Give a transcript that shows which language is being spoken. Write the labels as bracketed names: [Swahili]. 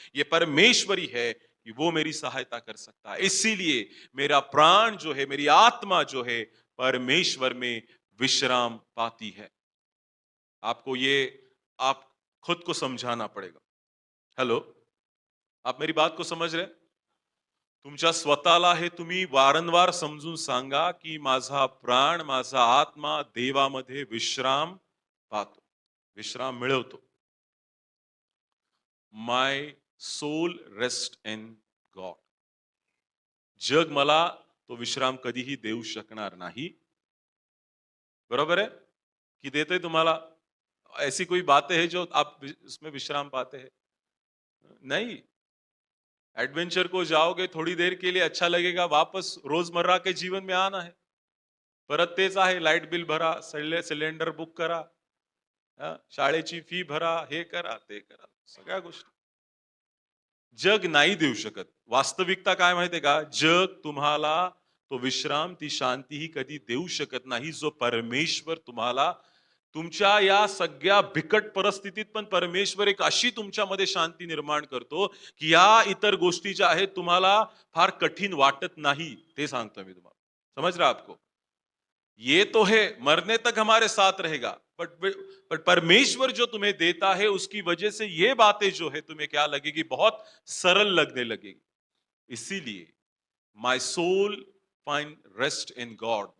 [Hindi] ये परमेश्वर ही है कि वो मेरी सहायता कर सकता है। इसीलिए मेरा प्राण जो है, मेरी आत्मा जो है, परमेश्वर में विश्राम पाती है। आपको ये आप खुद को समझाना पड़ेगा। हेलो, आप मेरी बात को समझ रहे? [Marathi] तुमच्या स्वतःला हे तुम्ही वारंवार समजून सांगा की माझा प्राण, माझा आत्मा देवामध्ये विश्राम पाहतो, विश्राम मिळवतो. [English] My soul rest in God. [Marathi] जग मला तो विश्राम कधीही देऊ शकणार नाही. बरोबर है? कि देते तुम्हाला? [Hindi] ऐसी कोई बातें हैं जो आप उसमें विश्राम पाते हैं? नहीं. एडवेंचर को जाओगे, थोड़ी देर के लिए अच्छा लगेगा, वापस रोजमर्रा के जीवन में आना है. [Marathi] परत तेच आहे, लाईट बिल भरा, सिलेंडर बुक करा, शाळेची फी भरा, हे करा, ते करा, सगळ्या गोष्टी. जग नाही देऊ शकत. वास्तविकता काय माहितीये का? जग तुम्हाला तो विश्राम, ती शांती ही कधी देऊ शकत नाही, जो परमेश्वर तुम्हाला तुमच्या या सगळ्या बिकट परिस्थितीत पण परमेश्वर एक अशी तुमच्यामध्ये शांती निर्माण करतो की या इतर गोष्टी ज्या आहेत तुम्हाला फार कठीण वाटत नाही. ते सांगतो मी तुम्हाला. [Hindi] समझ रहा आपको? ये तो है, मरने तक हमारे साथ रहेगा, बट परमेश्वर जो तुम्हें देता है उसकी वजह से ये बातें जो है तुम्हें क्या लगेगी? बहुत सरल लगने लगेगी. इसीलिए [English] My soul find rest in God.